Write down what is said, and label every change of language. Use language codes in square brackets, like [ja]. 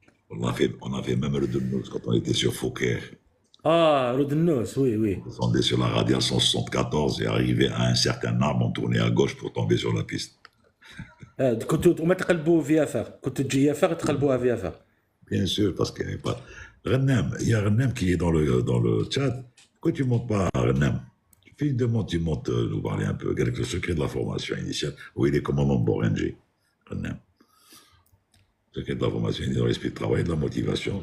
[fr] on a fait même le Delnos quand on était sur Fouquet. Rodennos, oui. On descendait sur la radiation 74 et arrivé à un certain arbre, on tournait à gauche pour tomber sur la piste. [ar] كنتوا ما تقلبوا VFR كنتوا تجي FR تقلبوها VFR. [fr] Bien sûr, parce qu'il n'y avait pas. Rennem, il y a Rennem qui est dans le chat. Pourquoi tu ne montes pas à Rennem? Tu fais une demande, tu montes nous parler un peu avec le secret de la formation initiale. Oui, il est commandant de Borenger. Rennem. Le secret de la formation initiale, dans l'esprit de travail, de la motivation.